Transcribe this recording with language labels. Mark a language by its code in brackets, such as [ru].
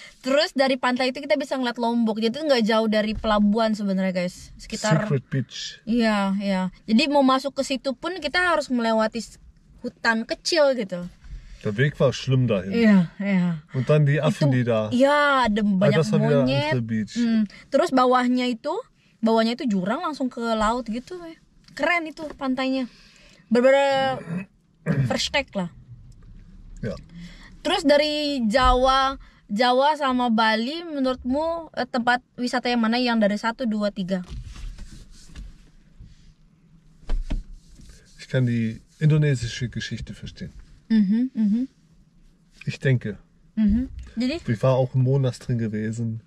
[id] Terus dari pantai itu kita bisa ngeliat Lombok. Jadi itu nggak jauh dari pelabuhan sebenarnya guys. Sekitar. Secret Beach. Iya. Jadi mau masuk ke situ pun kita harus melewati hutan kecil gitu. [de] Der Weg war schlimm dahin. [id] Iya. [de] Und dann die Affen, die da. [id] Iya, ada banyak [de] das war wieder [id] monyet. [de] andere Beach. [id] Terus bawahnya itu jurang langsung ke laut gitu. Keren itu pantainya. Bener-bener versteck lah. [de] Ja. [id] Terus dari Jawa sama Bali menurutmu tempat wisata yang mana yang dari 1, 2, 3? [de] Ich kann die indonesische Geschichte verstehen. Ich denke. [id] Jadi [de] Ich war auch im Monas drin gewesen.